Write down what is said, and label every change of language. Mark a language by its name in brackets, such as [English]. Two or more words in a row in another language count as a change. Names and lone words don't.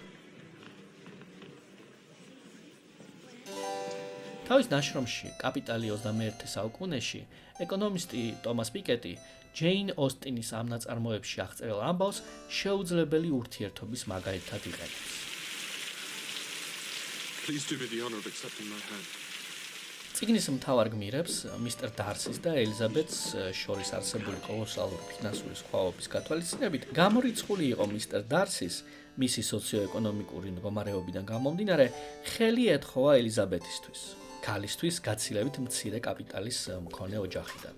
[Georgian] თავის ნაშრომში კაპიტალი 21 საუკუნეში ეკონომისტი ტომას პიკეტი ჯეინ ოსტინის ამ ნაწარმოებში აღწერილ ამბავს შეუძლებელი ურთიერთობის მაგალითად იყენებს. [English] Please do me the honor of accepting my hand. [Georgian] წიგნის მთავარ გმირებს, მისტერ დარსის და ელიზაბეთს შორის არსებული კოლოსალური ფინანსური სხვაობის გათვალისწინებით, გამორიცხული იყო მისტერ დარსის, მისი სოციო-ეკონომიკური მდგომარეობიდან გამომდინარე, ხელი ეთხოვა ელიზაბეთისთვის, ქალისთვის გაცილებით მცირე კაპიტალის მქონე ოჯახიდან.